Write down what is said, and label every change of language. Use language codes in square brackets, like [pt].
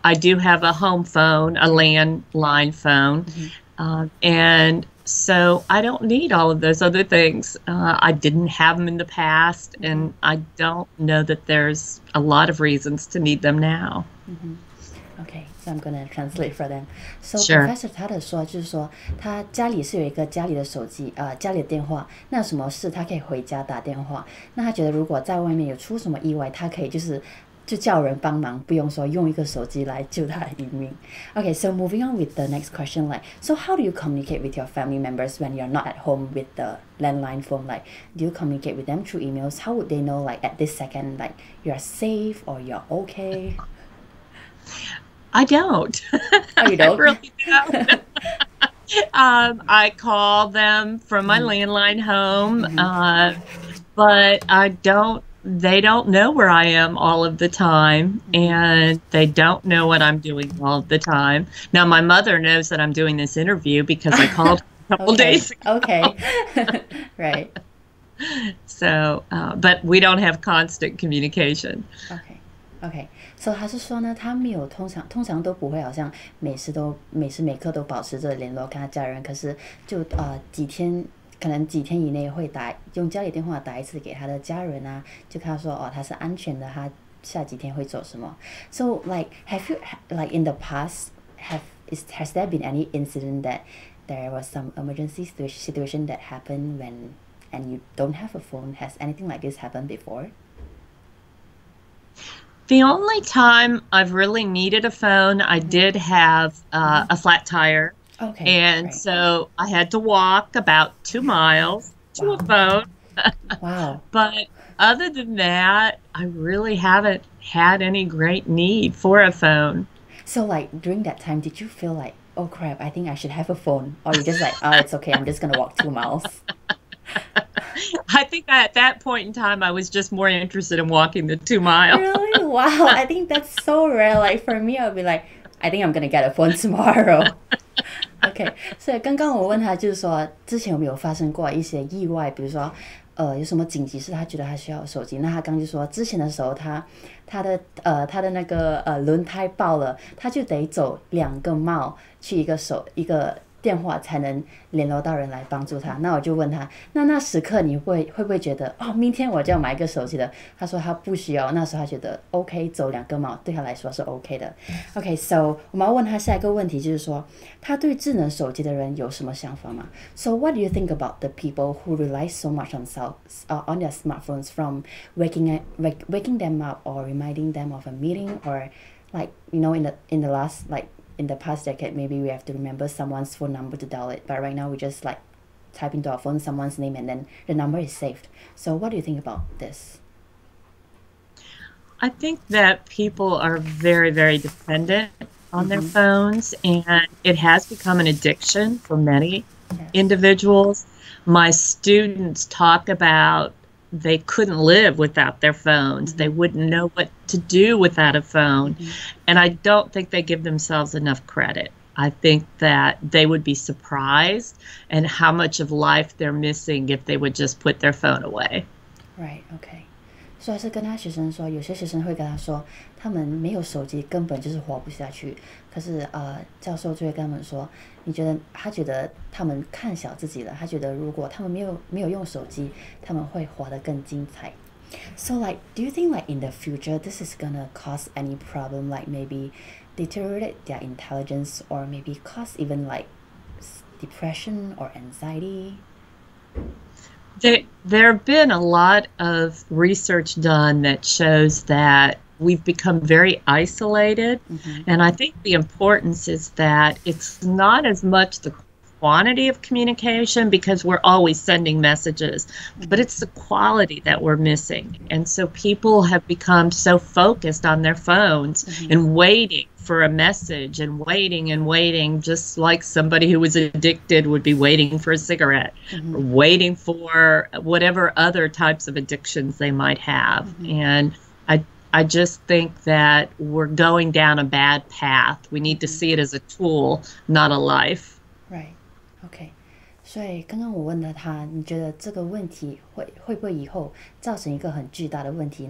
[en] I do have a home phone, a landline phone. And so I don't need all of those other things. I didn't have them in the past, and I don't know that there's a lot of reasons to need them now. Okay, so I'm gonna translate for them. So Sure. [zh] Professor Tarter 说，就是说他家里是有一个家里的手机，家里的电话。那有什么事他可以回家打电话。那他觉得如果在外面有出什么意外，他可以就叫人帮忙，不用说用一个手机来救他的一命。 [en] Okay, so moving on with the next question, like, so how do you communicate with your family members when you're not at home with the landline phone? Like, do you communicate with them through emails? How would they know, like, at this second, like, you're safe or you're okay? I don't. Oh, you don't? I really don't. I call them from my landline home, but they don't know where I am all of the time, and they don't know what I'm doing all of the time. Now, my mother knows that I'm doing this interview because I called a couple days ago. Okay. Right. So, but we don't have constant communication. Okay. [zh] 所以他是说呢，他没有通常都不会好像每时每刻都保持着联络跟他家人，可是就可能几天以内会用家里电话打一次给他的家人啊，就看他说他是安全的，他下几天会做什么。 [en] So like have you like in the past has there been any incident that there was some emergency situation that happened when and you don't have a phone? Has anything like this happened before? The only time I've really needed a phone, I did have a flat tire. Okay. And right. so I had to walk about 2 miles to a phone. Wow. But other than that, I really haven't had any great need for a phone. So like during that time, did you feel like, oh crap, I think I should have a phone? Or you just like, oh, it's okay, I'm just going to walk 2 miles? I think at that point in time, I was just more interested in walking the 2 miles. Really? Wow. I think that's so rare. Like for me, I'll be like, I think I'm going to get a phone tomorrow. [zh] OK， 所以刚刚我问他就是说，之前有没有发生过一些意外，比如说有什么紧急事，他觉得他需要手机。那他刚就说，之前的时候他的那个轮胎爆了，他就得走2个 mile 去一个电话才能联络到人来帮助他。那我就问他，那时刻你会不会觉得明天我就要买一个手机的？他说他不需要，那时候他觉得 OK 走2个 mile 对他来说是 OK 的。 OK，so 我们要问他下一个问题，就是说他对智能手机的人有什么想法吗？ [en] So what do you think about the people who rely so much on their smartphones, from waking them up or reminding them of a meeting, or like in the last in the past decade, maybe we have to remember someone's phone number to dial it. But right now, we just like type into our phone someone's name and then the number is saved. So what do you think about this? I think that people are very, very dependent on their phones, and it has become an addiction for many individuals. My students talk about they couldn't live without their phones. They wouldn't know what to do without a phone. And I don't think they give themselves enough credit. I think that they would be surprised at how much of life they're missing if they would just put their phone away. Right, okay. 所以还是跟他学生说，有些学生会跟他说，他们没有手机根本就是活不下去。可是教授就会跟他们说，他觉得他们看小自己了，他觉得如果他们没有用手机，他们会活得更精彩。 So like, do you think like in the future this is gonna cause any problem, like maybe deteriorate their intelligence, or maybe cause even like depression or anxiety? There have been a lot of research done that shows that we've become very isolated. And I think the importance is that it's not as much the quantity of communication, because we're always sending messages, but it's the quality that we're missing. And so people have become so focused on their phones and waiting for a message and waiting, just like somebody who was addicted would be waiting for a cigarette, or waiting for whatever other types of addictions they might have. And I just think that we're going down a bad path. We need to see it as a tool, not a life. Right. [zh] OK， 所以刚刚我问了他，你觉得这个问题会不会以后造成一个很巨大的问题？